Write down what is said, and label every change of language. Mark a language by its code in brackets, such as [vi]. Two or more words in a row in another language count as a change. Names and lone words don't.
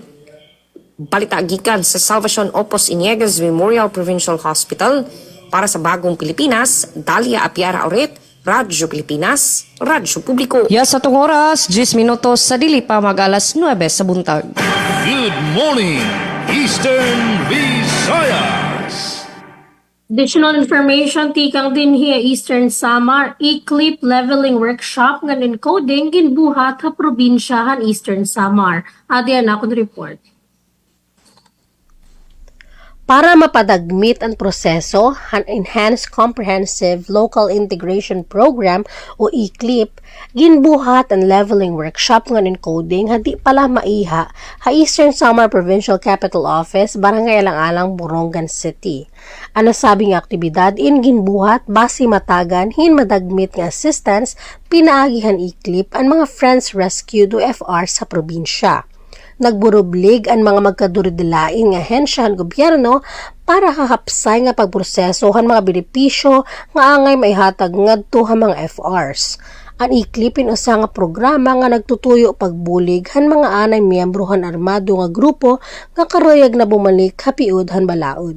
[ceb] Balita gikan sa Salvacion Opos Iniegas Memorial Provincial Hospital para sa Bagong Pilipinas, Dalia Apiara Oret, Radyo Pilipinas, Radyo Publiko. Yes, sa tong oras, 10 minutos sa dili pa mag-alas 9 sa buntag. [en] Good morning, Eastern Visayas. Additional information [war] tikang din hiya Eastern Samar E-Clip Leveling Workshop nga encoding ginbuhat sa probinsyahan Eastern Samar. Adiyan akong report. Para mapadagmit ang proseso, ang Enhanced Comprehensive Local Integration Program o E-CLIP, ginbuhat ang [en] leveling workshop [war] ng encoding hadi pala maiha ha Eastern Samar Provincial Capital Office, Barangay Alang-Alang, Borongan City. Ang nasabing aktibidad in ginbuhat basi matagan hin madagmit nga assistance pinaagihan E-CLIP ang mga Friends Rescued o FR sa probinsya. Nagburublig ang mga magkaduridilain nga hensyahan gobyerno para hahapsay nga pagprosesohan mga benepisyo nga angay maihatag ngadto ha mga FRs. Ang E-CLIP usa nga programa nga nagtutuyo pagbulig han mga anay miyembro han armado nga grupo nga karuyag na bumalik hapiud han balaod.